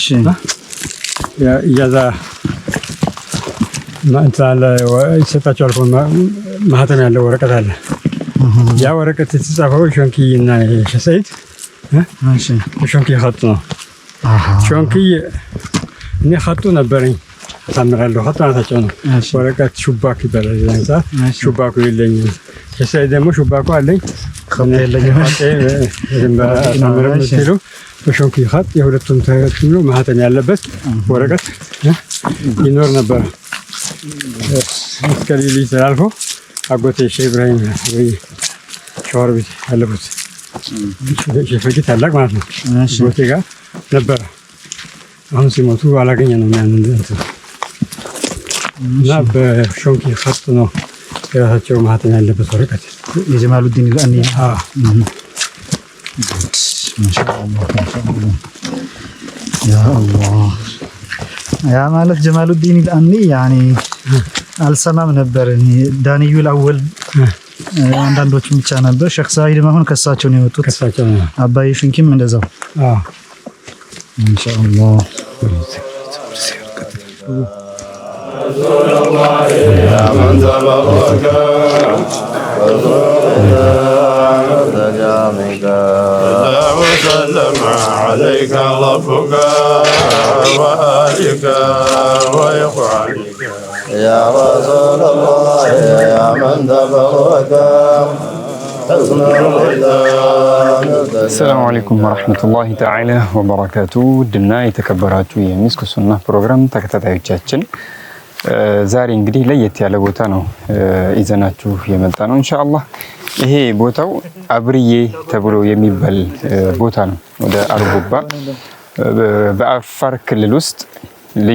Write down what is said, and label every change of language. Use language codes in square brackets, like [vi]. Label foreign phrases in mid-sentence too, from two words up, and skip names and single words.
[am] ኢጃዛ ማንታለ ይሰጣቸዋል። ማህተም ያለው ወረቀት አለ። ያ ወረቀት የተጻፈው ሾንኪና ሼክ ሰዒድ እሺ ሾንኪ ኸጥ ነው። ሾንኪ እኔ ኸጡ ነበረኝ አሳምራለሁ። ኸጥ ማለታቸው ነው። ወረቀት ሹባክ ይባላል። ዛንሳ ሹባኩ የለኝም። ሼክ ሰዒድ ደግሞ ሹባኩ አለኝ [ar] خط [am] اللي በሾንኪ ኻጥ የሁለቱም ተከትሎ ማህተም ያለበት ወረቀት ይኖር ነበር። እስከ ልጅ ተላልፎ አጎቴ ሼህ ኢብራሂም ሸዋር ቤት ያለበት ሼህ ፈቂ ታላቅ ማለት ነው። አጎቴ ጋር ነበር። አሁን ሲሞቱ አላገኘነውም ያንን እና በሾንኪ ኻጥ ነው የራሳቸው ማህተም ያለበት ወረቀት የጀማሉዲን አልአኒ [ar] ما شاء الله ما شاء الله يا الله يا مالك جمال الدين الأني يعني [am] አልሰማም ነበር ዳንዩ الأول አንዳንዶቹ ብቻ ነበር ሼክ ሳይድ ማሁን ከሳቸው ነው የወጡት ከሳቸው አባይ ሽንኪም እንደዛው [ar] ما شاء الله يا من تبارك وسلم عليك ربك وآلك وإخوانك يا رسول الله يا من تبارك السلام عليكم ورحمة الله تعالى وبركاته [am] ድና የተከበራችሁ የሚስኩ ሱና ፕሮግራም ተከታታዮቻችን ዛሬ እንግዲህ ለየት ያለ ቦታ ነው ይዘናችሁ የመጣ ነው ኢንሻአላህ። ይሄ ቦታው አብርዬ ተብሎ የሚባል ቦታ ነው። ወደ አርጎባ በአፋር ክልል ውስጥ ልዩ